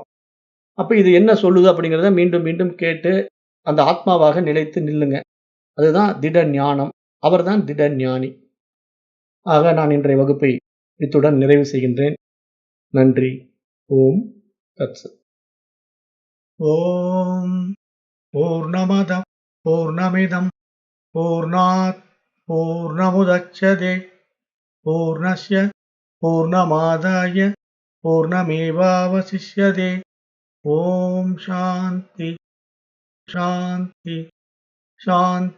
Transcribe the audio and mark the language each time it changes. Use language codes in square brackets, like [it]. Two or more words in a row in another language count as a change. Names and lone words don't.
[ta] அப்ப இது என்ன சொல்லுது அப்படிங்கிறத மீண்டும் மீண்டும் கேட்டு அந்த ஆத்மாவாக நிலைத்து நில்லுங்க. அதுதான் திட ஞானம். அவர்தான் திட ஞானி. ஆக நான் இன்றைய வகுப்பை இத்துடன் நிறைவு செய்கின்றேன். நன்றி. [sa] ॐ तत्सत्. ॐ पूर्णमदः पूर्णमिदम् पूर्णात् पूर्णमुदच्यते पूर्णस्य पूर्णमादाय पूर्णमेवावशिष्यते. ॐ शान्तिः शान्तिः शान्तिः.